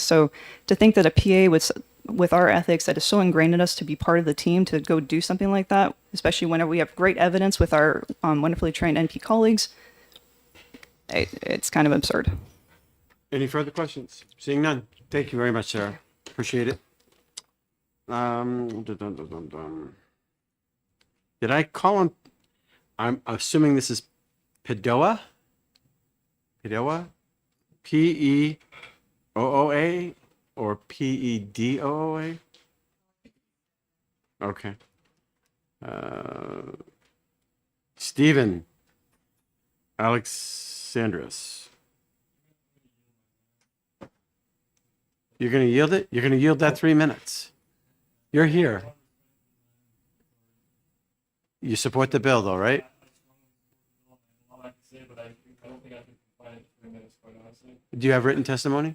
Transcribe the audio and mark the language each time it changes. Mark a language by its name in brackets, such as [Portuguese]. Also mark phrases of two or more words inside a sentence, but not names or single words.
[English] So to think that a PA with our ethics that is so ingrained in us to be part of the team to go do something like that, especially whenever we have great evidence with our wonderfully trained NP colleagues, it's kind of absurd. Any further questions? Seeing none. Thank you very much, Sarah. Appreciate it. Did I call him? I'm assuming this is Pedoa? Pedoa? P-E-O-O-A or P-E-D-O-O-A? Okay. Stephen Alexandros. You're going to yield it? You're going to yield that 3 minutes? You're here. You support the bill, though, right? Do you have written testimony?